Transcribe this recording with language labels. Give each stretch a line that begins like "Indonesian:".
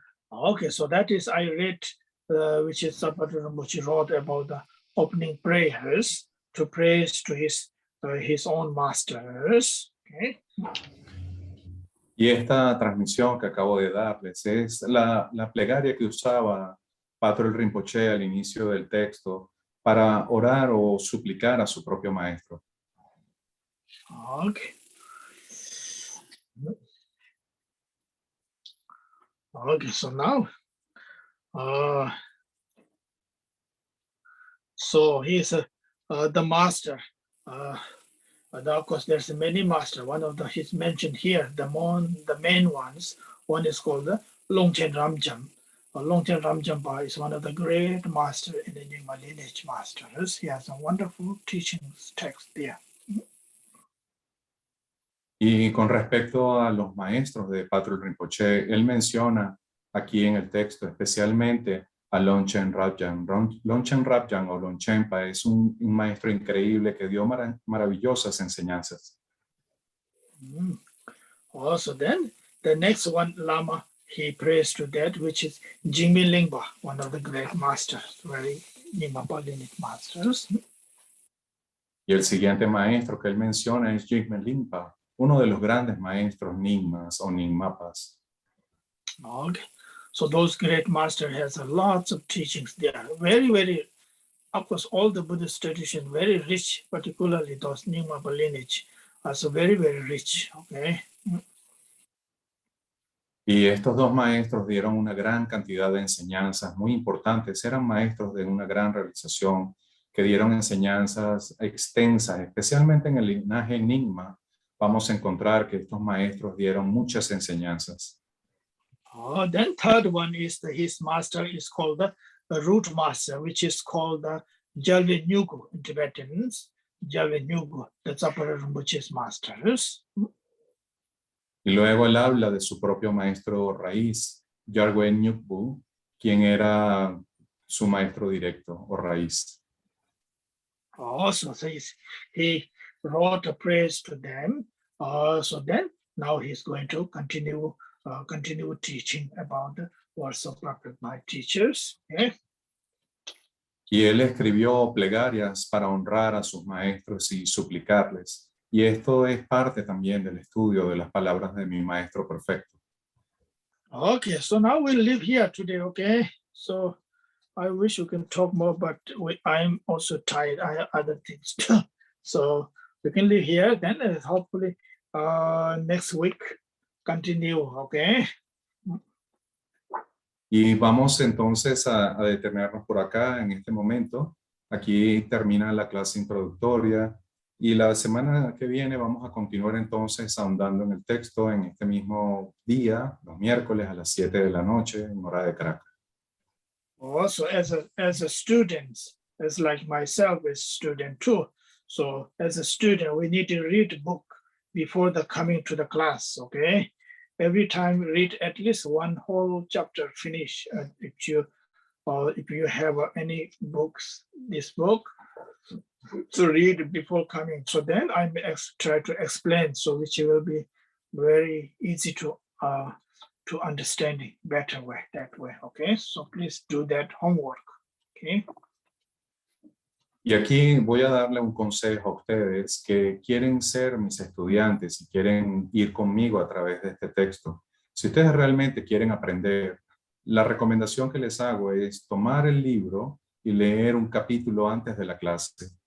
English: Okay, so that is I read which is Patrul Rimpoche wrote about the opening prayers to praise to his own masters. Okay.
Spanish: Y esta transmisión que acabo de darles es la plegaria que usaba Patrul Rimpoche al inicio del texto para orar o suplicar a su propio maestro.
English: Okay. Okay, so now, so he's the master. Of course, there's many masters. One of he's mentioned here. The main ones. One is called the Longchen Ramjam. Longchen Ramjamba is one of the great master in the Nyingma lineage masters. He has a wonderful teaching text there.
Spanish: Y con respecto a los maestros de Patrul Rimpoche, él menciona aquí en el texto especialmente a Longchen Rabjan. Longchen Rabjan o Longchenpa es un maestro increíble que dio maravillosas enseñanzas.
English: Also then, the next one, Lama, he prays to that, which is Jingmi Lingpa, one of the great masters, very Nyingma lineage masters.
Spanish: Y el siguiente maestro que él menciona es Jigme Limpa, uno de los grandes maestros Nyingmas o Nyingmapas.
English: Okay. So those great masters has lots of teachings there. Very, very, of course, all the Buddhist tradition, very rich, particularly those Nyingma lineage, are so very, very rich. Okay.
Spanish: Y estos dos maestros dieron una gran cantidad de enseñanzas muy importantes. Eran maestros de una gran realización que dieron enseñanzas extensas, especialmente en el linaje Nyingma. Vamos a encontrar que estos maestros dieron muchas enseñanzas.
English: Then third one is his master is called the root master, which is called the Jalve Nyugu in Tibetans. Jalve Nyugu, that's Patrul Rimpoche's masters.
Spanish: Y luego él habla de su propio maestro raíz, Yarwe Nyukbu, quien era su maestro directo o raíz.
English: So he wrote a praise to them. So then now he's going to continue teaching about the words of perfect my teachers. Okay?
Spanish: Y él escribió plegarias para honrar a sus maestros y suplicarles. Y esto es parte también del estudio de las palabras de mi maestro perfecto.
English: Okay, so now we'll leave here today, okay? So I wish you can talk more, but I'm also tired. I have other things too. So we can leave here, then hopefully next week continue, okay?
Spanish: Y vamos entonces a detenernos por acá en este momento. Aquí termina la clase introductoria y la semana que viene vamos a continuar entonces ahondando en el texto en este mismo día, los miércoles a las 7 de la noche en hora de Caracas.
English: Also as a student, as like myself as student too. So as a student, we need to read a book before the coming to the class, okay? Every time read at least one whole chapter finish. If you have any books, this book to read before coming. So then I try to explain, so which will be very easy to understanding better way that way. Okay, so please do that homework. Okay.
Spanish: Y aquí voy a darle un consejo a ustedes que quieren ser mis estudiantes y quieren ir conmigo a través de este texto. Si ustedes realmente quieren aprender, la recomendación que les hago es tomar el libro y leer un capítulo antes de la clase.